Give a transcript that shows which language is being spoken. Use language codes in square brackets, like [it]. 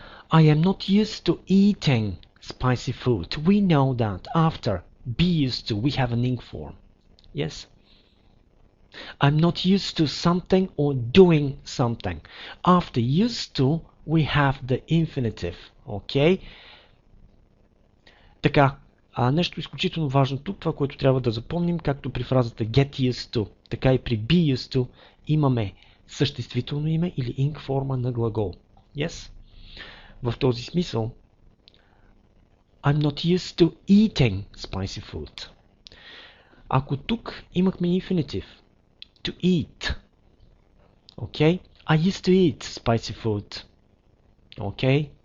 [en] I am not used to eating spicy food. We know that after be used to we have an ing form. Yes. I'm not used to something or doing something. After used to we have the infinitive. Okay. [bg] Така, нещо изключително важно тук, това, което трябва да запомним, както при фразата get used to, така и при be used to, имаме съществително име или ing форма на глагол. [en] Yes? [bg] В този смисъл, [en] I'm not used to eating spicy food. [bg] Ако тук имахме infinitive, [en] to eat, okay? I used to eat spicy food, okay?